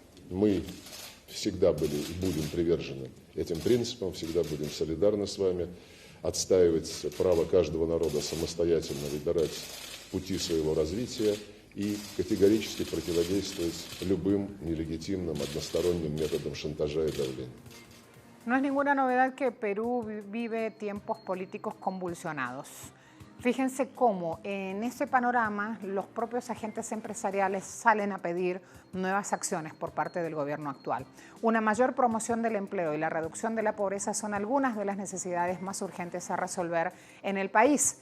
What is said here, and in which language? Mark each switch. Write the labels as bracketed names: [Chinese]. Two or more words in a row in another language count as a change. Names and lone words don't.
[Russian] Мы всегда были и будем привержены этим принципам, всегда будем солидарны с вами, отстаивать право каждого народа самостоятельно выбирать пути своего развития и категорически противодействовать любым нелегитимным односторонним методам шантажа и давления. [Spanish] No es ninguna novedad que Perú vive tiempos políticos convulsionados. Fíjense cómo en ese panorama los propios agentes empresariales salen a pedir nuevas acciones por parte del gobierno actual. Una mayor promoción del empleo y la reducción de la pobreza son algunas de las necesidades más urgentes a resolver en el país.